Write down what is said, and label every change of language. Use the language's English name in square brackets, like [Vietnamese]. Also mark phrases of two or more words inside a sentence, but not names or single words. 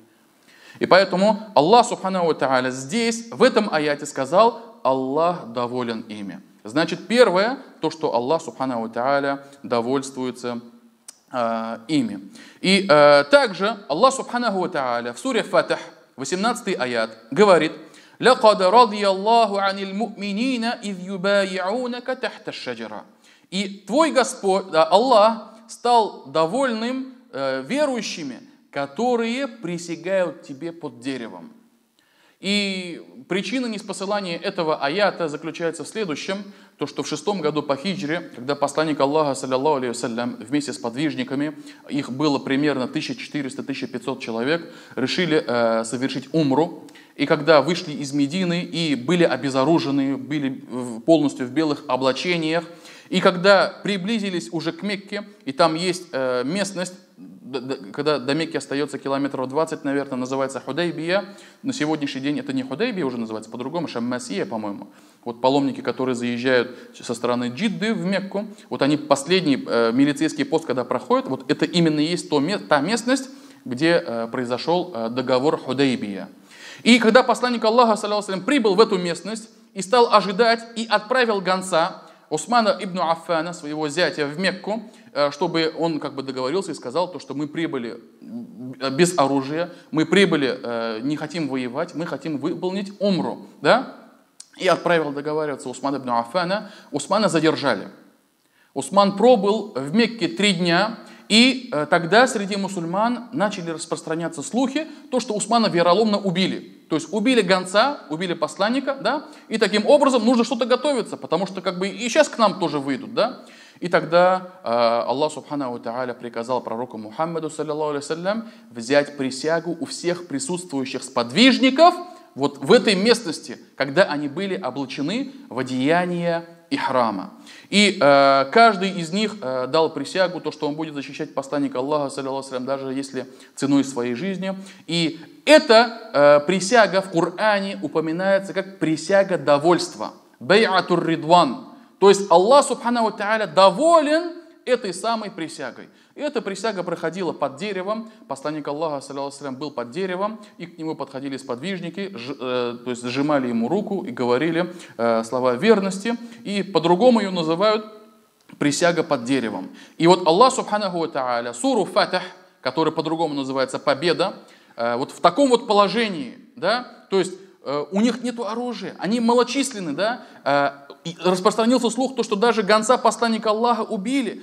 [Russian] И поэтому Аллах [Arabic] سبحانه وتعالى [Russian] здесь, в этом аяте сказал: Аллах доволен ими. Значит, первое, то, что Аллах [Arabic] سبحانه وتعالى [Russian] довольствуется ими. И также Аллах [Arabic] سبحانه وتعالى [Russian] в суре Фатх, 18 аят, говорит: [Arabic] «لقد رضي الله عن المؤمنين إذ يبايعونك تحت الشجرة». [Russian] И твой Господь, Аллах, стал довольным верующими, которые присягают тебе под деревом. И причина неспосылания этого аята заключается в следующем: то, что в 6 году по хиджре, когда посланник Аллаха, [Arabic] صلى الله عليه وسلم, [Russian] вместе с подвижниками, их было примерно 1400-1500 человек, решили совершить умру. И когда вышли из Медины и были обезоружены, были полностью в белых облачениях, и когда приблизились уже к Мекке, и там есть местность, когда до Мекки остается километров 20, наверное, называется Худайбия. На сегодняшний день это не Худайбия уже называется, по-другому, Шаммасия, по-моему. Вот паломники, которые заезжают со стороны Джидды в Мекку, вот они последний милицейский пост, когда проходят, вот это именно и есть та местность, где произошел договор Худайбия. И когда посланник Аллаха, [Arabic] صلى الله عليه وسلم, [Russian] прибыл в эту местность и стал ожидать, и отправил гонца Усмана ибн Аффана, своего зятя, в Мекку, чтобы он как бы договорился и сказал, то, что мы прибыли без оружия, мы прибыли, не хотим воевать, мы хотим выполнить умру. Да? И отправил договариваться Усмана ибн Аффана. Усмана задержали. Усман пробыл в Мекке 3 дня, и тогда среди мусульман начали распространяться слухи, то, что Усмана вероломно убили. То есть убили гонца, убили посланника, да? И таким образом нужно что-то готовиться, потому что как бы и сейчас к нам тоже выйдут. Да? И тогда Аллах [Arabic] سبحانه وتعالى [Russian] приказал пророку Мухаммаду, [Arabic] صلى الله عليه وسلم, [Russian] взять присягу у всех присутствующих сподвижников вот в этой местности, когда они были облачены в одеяние ихрама. И каждый из них дал присягу, то, что он будет защищать посланника Аллаха, [Arabic] صلى الله عليه وسلم, [Russian] даже если ценой своей жизни. И эта присяга в Коране упоминается как присяга довольства. [Arabic] بيعة الرضوان. [Russian] То есть Аллах [Arabic] سبحانه وتعالى [Russian] доволен этой самой присягой. И эта присяга проходила под деревом. Посланник Аллаха, [Arabic] صلى الله عليه وسلم, [Russian] был под деревом, и к нему подходили сподвижники, то есть сжимали ему руку и говорили слова верности. И по-другому ее называют присяга под деревом. И вот Аллах [Arabic] سبحانه وتعالى [Russian] суру Фатх, которая по-другому называется победа, вот в таком вот положении, да, то есть у них нет оружия, они малочисленны, да, и распространился слух, то, что даже гонца посланника Аллаха убили.